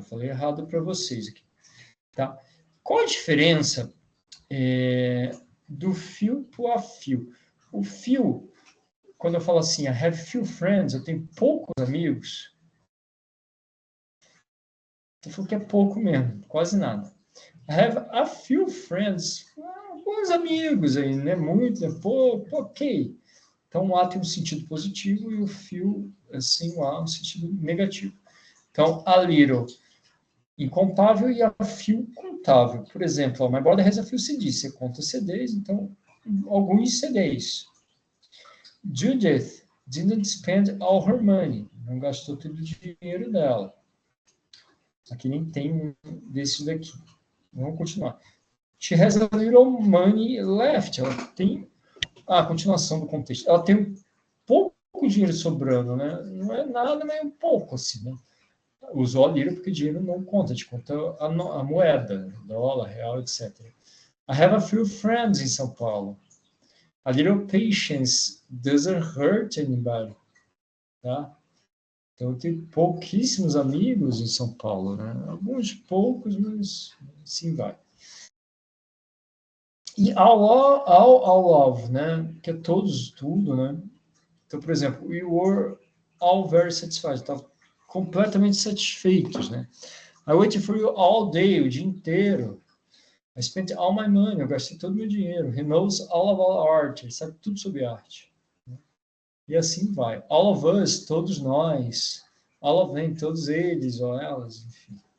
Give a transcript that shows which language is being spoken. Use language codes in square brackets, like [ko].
[pt] Falei errado para vocês aqui. Tá? Qual a diferença do few para a few? O few, quando eu falo assim, [en] I have few friends, [pt] eu tenho poucos amigos, eu falo que é pouco mesmo, quase nada. [en] I have a few friends, [pt] alguns amigos aí, né? Muito, né? Pouco, ok. Então, o A tem um sentido positivo e o few, assim, o A um sentido negativo. Então, a little, incontável, e a few, contável. Por exemplo, [en] my brother has a few CDs. [pt] Você conta CDs, então, alguns CDs. [en] Judith didn't spend all her money. [pt] Não gastou todo o dinheiro dela. Aqui nem tem um desses daqui. Vamos continuar. [en] She has a little money left. [pt] Ela tem a continuação do contexto. Ela tem um pouco dinheiro sobrando, né? Não é nada, mas é um pouco, assim, né? Usou a lira porque dinheiro não conta, a gente conta a moeda, dólar, real, etc. [en] I have a few friends in São Paulo. A little patience doesn't hurt anybody, tá? [pt] Então, tem pouquíssimos amigos em São Paulo, né? Alguns poucos, mas sim vai. E all of, né? Que é todos, tudo, né? Então, por exemplo, [en] we were all very satisfied. [pt] Estavam completamente satisfeitos, né? [en] I waited for you all day, [pt] o dia inteiro. [en] I spent all my money, [pt] eu gastei todo o meu dinheiro. [en] He knows all about art, [pt] ele sabe tudo sobre arte. E assim vai. [en] All of us, [pt] todos nós. [en] All of them, [pt] todos eles ou elas, enfim.